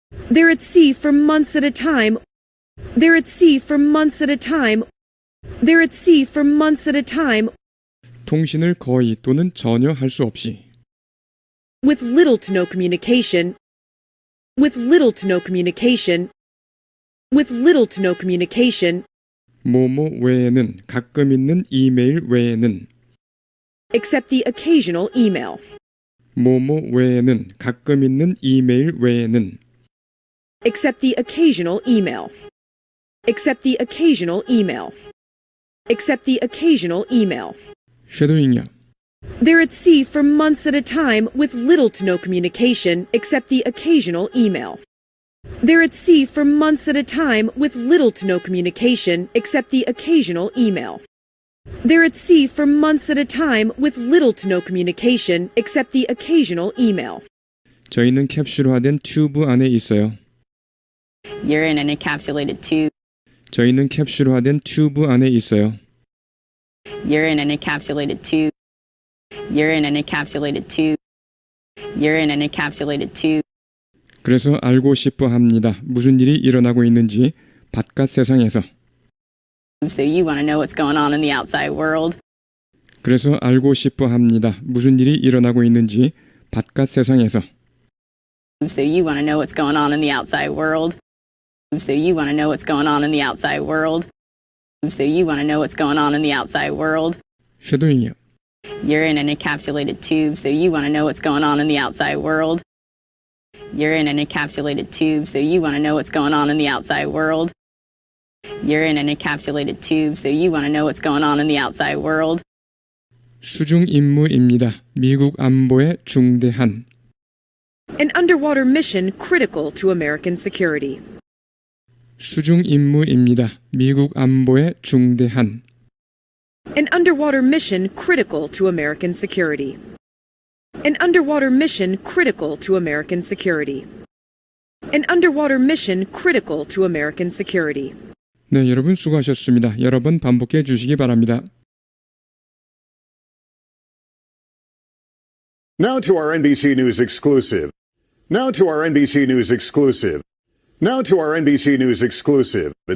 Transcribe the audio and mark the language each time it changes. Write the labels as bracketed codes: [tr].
[en] They're at sea for months at a time. They're at sea for months at a time. They're at sea for months at a time. [ko] 통신을 거의 또는 전혀 할 수 없이. [en] With little to no communication. With little to no communication. With little to no communication. [ko] 뭐뭐 외에는 가끔 있는 이메일 외에는. [en] Except the occasional email. [ko] 뭐뭐 외에는 가끔 있는 이메일 외에는. [en] Except the occasional email. Except the occasional email. Except the occasional email. [ko] 쉐도잉이요. [en] They're at sea for months at a time with little to no communication except the occasional email. They're at sea for months at a time with little to no communication except the occasional email. They're at sea for months at a time with little to no communication except the occasional email. [ko] 저희는 캡슐화된 튜브 안에 있어요. [en] You're in an encapsulated tube. [ko] 저희는 캡슐화된 튜브 안에 있어요. [en] You're in an encapsulated tube. You're in an encapsulated tube. You're in an encapsulated tube. [ko] 그래서 알고 싶어 합니다. 무슨 일이 일어나고 있는지 바깥 세상에서. [en] So you want to know what's going on in the outside world. [ko] 그래서 알고 싶어 합니다. 무슨 일이 일어나고 있는지 바깥 세상에서. [en] So you want to know what's going on in the outside world. So you want to know what's going on in the outside world. So you want to know what's going on in the outside world. [ko] 쉐도잉이요. [en] You're in an encapsulated tube, so you want to know what's going on in the outside world. You're in an encapsulated tube, so you want to know what's going on in the outside world. You're in an encapsulated tube, so you want to know what's going on in the outside world. [ko] 수중 임무입니다. 미국 안보에 중대한. [en] An underwater mission critical to American security. 수중 임무입니다. 미국 안보에 중대한. An underwater mission critical to American security. An underwater mission critical to American security. An underwater mission critical to American security. [ko] 네, 여러분 수고하셨습니다. 여러 번 반복해 주시기 바랍니다. [en] Now to our NBC News exclusive. Now to our NBC News exclusive. Now to our NBC News exclusive.